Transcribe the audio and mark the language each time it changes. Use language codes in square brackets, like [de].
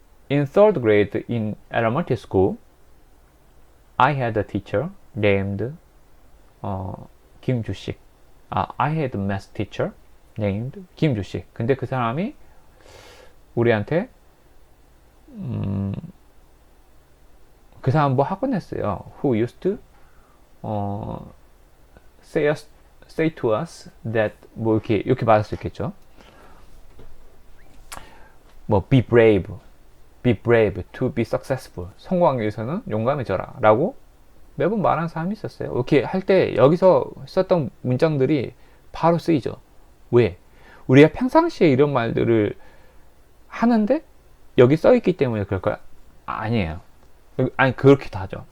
[en] In third grade in elementary school, I had a teacher named 김주식. I had a math teacher named 김주식. [ko] 근데 그 사람이 우리한테 그 사람 뭐 하곤 했어요. [en] Who used to say to us that [ko] 뭐 이렇게 말할 수 있겠죠. 뭐 [en] be brave, be brave, to be successful. [ko] 성공하기 위해서는 용감해져라. 라고 매번 말하는 사람이 있었어요. 이렇게 할 때 여기서 썼던 문장들이 바로 쓰이죠. 왜? 우리가 평상시에 이런 말들을 하는데 여기 써있기 때문에 그럴까요? 아니에요. 아니, 그렇기도 하죠.